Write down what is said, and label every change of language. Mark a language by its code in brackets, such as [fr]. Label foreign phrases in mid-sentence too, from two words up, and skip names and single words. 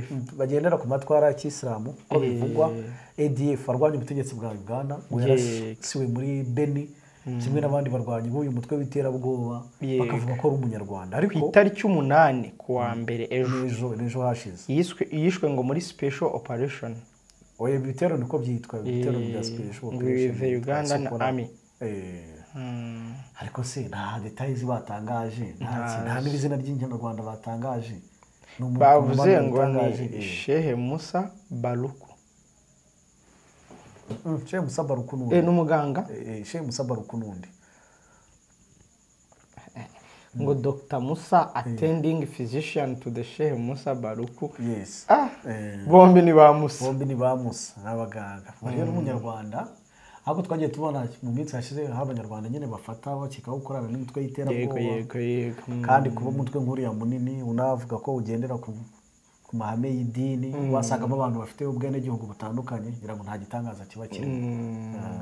[rw] bagendera ku matwara ya Kisilamu ko bivugwa. ADF arwanya ubutegetsi bwa Uganda yarasiwe muri Beni kimwe n'abandi barwanyi b'uyu mutwe w'iterabwoba bakavuga ko ari umunyarwanda ariko ku itariki 8 kuwa mbere ejo hashize yishwe ngo muri [en] special operation. [rw] Oya bitero niko byitwa bitero bya [en] special operation the Ugandan Army. [rw] Ariko se nta details batangaje nta n'izina ry'inyarwanda batangaje. Bavuze ngo ni Shehe Musa Baruku. Shehe Musa Baruku nundi. N'umuganga. Shehe Musa Baruku nundi. Ngo Dr Musa [en] attending physician to the [rw] Shehe Musa Baruku. Yes. Bombi ni ba Musa. Bombi ni ba Musa n'abaganga. Bari n'umunyarwanda. Ahubwo twagiye tubona mu minsi hashize abanyarwanda nyine bafata bakika gukorana n'imitwe y'iterabwoba. Yego. Kandi kuba umutwe nk'uriya munini unavuga ko ugendera ku mahame y'idini wasangamo abantu bafite ubwenegihugu butandukanye ngira ngo nta gitangaza kiba kirimo.